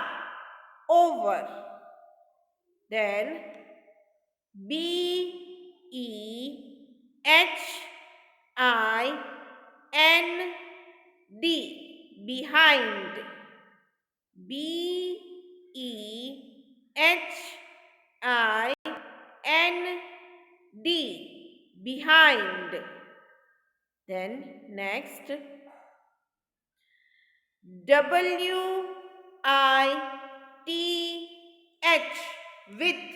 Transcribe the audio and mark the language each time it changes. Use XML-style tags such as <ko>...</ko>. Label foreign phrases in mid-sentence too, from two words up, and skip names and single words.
<en>Over. Then B, E, H, I, N, D. Behind. B, E, H, I, N, D. Behind. Then next W, I, T, H. With.</en>